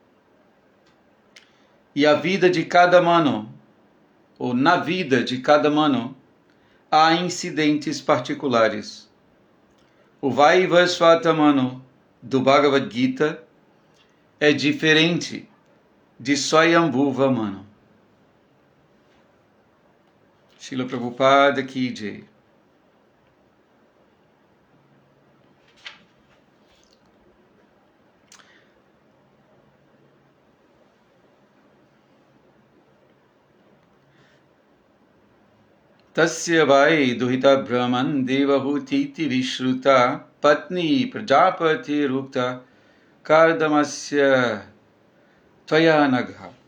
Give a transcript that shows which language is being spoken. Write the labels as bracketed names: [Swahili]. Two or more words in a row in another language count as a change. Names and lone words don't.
[Portuguese] E a vida de cada mano, ou na vida de cada mano, há incidentes particulares. O Vaivasvata Manu do Bhagavad Gita é diferente de Swayambhuva Manu. [Hindi] Srila Prabhupada Ki Jai. [Sanskrit] Tasya vai duhita brahman devahutiti vishruta patni prajapati rukta kardamasya tvayanagha.